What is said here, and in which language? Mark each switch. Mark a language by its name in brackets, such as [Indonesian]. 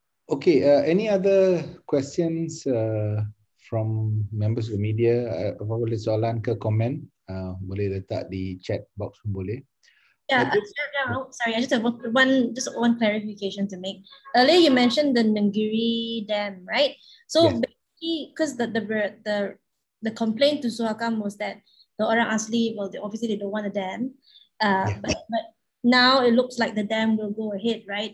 [English] Okay, any other questions from members of the media? [Malay] Boleh soalan ke komen? Boleh letak di chat box pun boleh. [English] Yeah, sorry, I just have one clarification to make. Earlier you mentioned the Negeri Dam, right? So yes. Basically, because the complaint to Suhakam was that the orang asli, well, obviously they don't want a dam, but now it looks like the dam will go ahead, right?